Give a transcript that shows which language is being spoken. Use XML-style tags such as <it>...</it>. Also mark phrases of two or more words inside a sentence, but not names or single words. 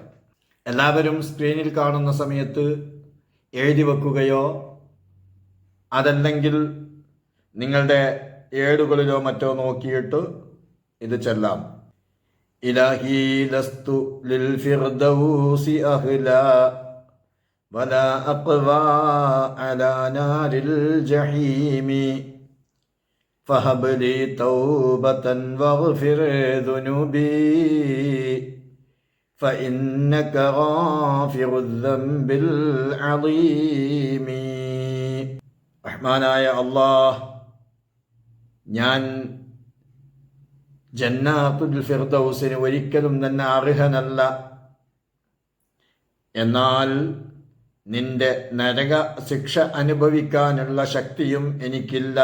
<ml>എല്ലാവരും സ്ക്രീനിൽ കാണുന്ന സമയത്ത് എഴുതി വെക്കുകയോ അതല്ലെങ്കിൽ നിങ്ങളുടെ ഏടുകളിലോ മറ്റോ നോക്കിയിട്ട് ഇത് ചെല്ലാം.</ml> <ar>إلهي لست للفردوس أهلا ولا أقوى على نار الجحيم فهب لي توبة واغفر ذنوبي فإنك غافر الذنب العظيم.</ar> <ml>റഹ്മാനായ അല്ലാഹ്, ഞാൻ ജന്നാത്തുൽ ഫിർദൗസിന് ഒരിക്കലും തന്നെ അർഹനല്ല. എന്നാൽ നിന്റെ നരക ശിക്ഷ അനുഭവിക്കാനുള്ള ശക്തിയും എനിക്കില്ല.</ml>